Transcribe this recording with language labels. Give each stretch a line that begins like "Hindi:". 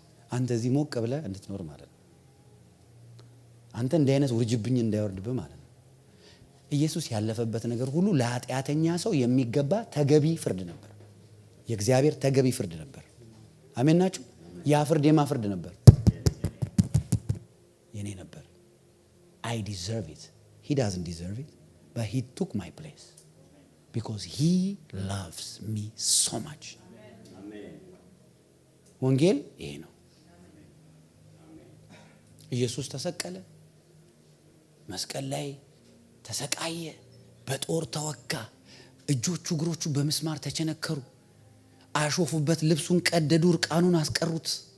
Amharic: አንተ እዚህ ሞቅ ብለህ እንድትኖር ማለት ነው። አንተ እንዲህ አይነት ውርጅብኝ እንዳይወርድብህ ማለት ነው። ኢየሱስ ያለፈበት ነገር ሁሉ ለኃጢአተኛ ሰው የሚገባ ተገቢ ፍርድ ነበር። የእግዚአብሔር ተገቢ ፍርድ ነበር። አሜን ናችሁ? ያ ፍርድ የማ ፍርድ ነበር? የኔ ነበር።
English: I deserve it. He doesn't deserve it, but he took my place because he loves me so much.
Amharic: ወንጌል ይሄ ነው። ኢየሱስ ተሰቀለ፣ መስቀል ላይ ተሰቃየ፣ በጦር ተወጋ፣ እጆቹ እግሮቹ በመስማር ተቸነከሩ፣ አሾፉበት፣ ልብሱን ቀደዱ፣ እርቃኑን አስቀሩት።